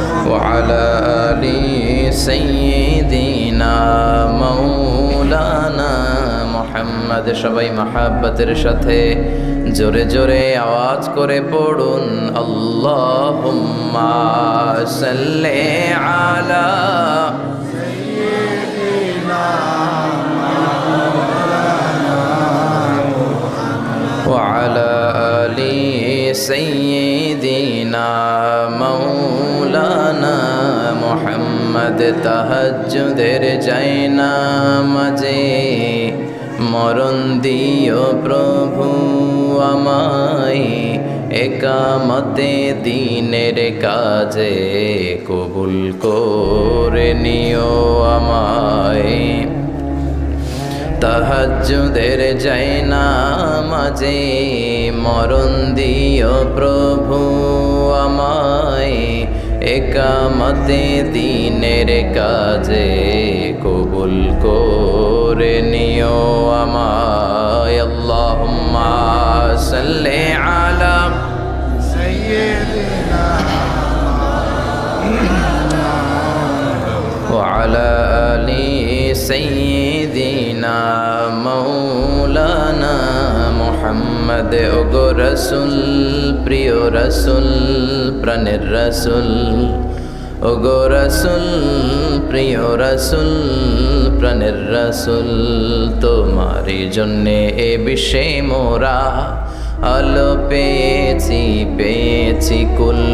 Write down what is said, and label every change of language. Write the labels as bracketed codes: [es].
[ar] وعلى آل سيدنا مولانا মুহাম্মদ। [bn] সবাই মহাব্বতের সাথে জোরে জোরে আওয়াজ করে পড়ুন [ar] আল্লাহুম্মা সাল্লি আলা سيدنا وعلى آل سيدنا مولانا মুহাম্মদ। [bn] তাহাজ্জুদের জায়নামাজে মরণ দিও প্রভু আমায়, একামতে দিনের কাজে কবুল করে নিও আমায়। তাহাজ্জুদের জায়নামাজে মরণ দিও প্রভু আমায়, একামতে দিনের কাজে কবুল করে নিও আমায়। [ar] আল্লাহুম্মা সাল্লি আলা سيدنا وعلى آل سيدنا مولانا মুহাম্মদ। [bn] ওগো রসুল, প্রিয় রসুল, প্রাণের রসুল, ওগো রসুল, প্রিয় রসুল, প্রাণের রসুল, তোমারই জন্যে এ বিশ্বে মোরা আলো পেয়েছি, পেয়েছি কুল।